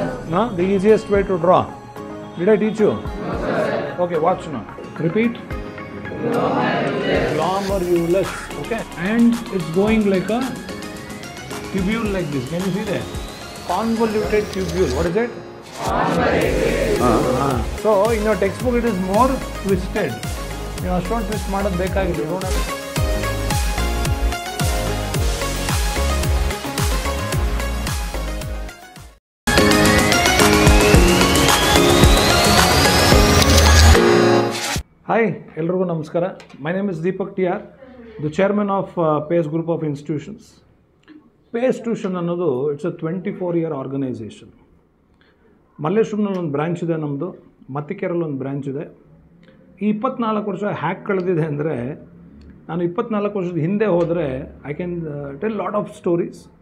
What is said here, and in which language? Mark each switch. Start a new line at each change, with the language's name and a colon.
English: No, the easiest way to draw. Did I teach you? No, okay, watch now. Repeat. Glomerulus. Okay, and it's going like a tubule like this. Can you see that? Convoluted tubule. What is it? Convoluted. So in your textbook it is more twisted. You
Kannada: ಅಷ್ಟೊಂದು
English: twist
Kannada: ಮಾಡೋದು ಬೇಕಾಗಿಲ್ಲ.
English: You don't have to.
Kannada: Hi, ಎಲ್ಲರಿಗೂ ನಮಸ್ಕಾರ.
English: My name is Deepak TR, the chairman of PACE Group of Institutions.
Kannada: PACE Tuition ಅನ್ನೋದು
English: It's a 24-year organisation.
Kannada: ಮಲ್ಲೇಶ್ವರಂನಲ್ಲಿ ಒಂದು branch ಇದೆ ನಮ್ಮದು, ಮತ್ತಿಕೆರೆಯಲ್ಲಿ ಒಂದು ಬ್ರಾಂಚ್ ಇದೆ. ಈ 24 ವರ್ಷ ಹ್ಯಾಕ್ ಕಳೆದಿದೆ ಅಂದರೆ, ನಾನು 24 ವರ್ಷದ ಹಿಂದೆ ಹೋದರೆ
English: I can tell lot of stories.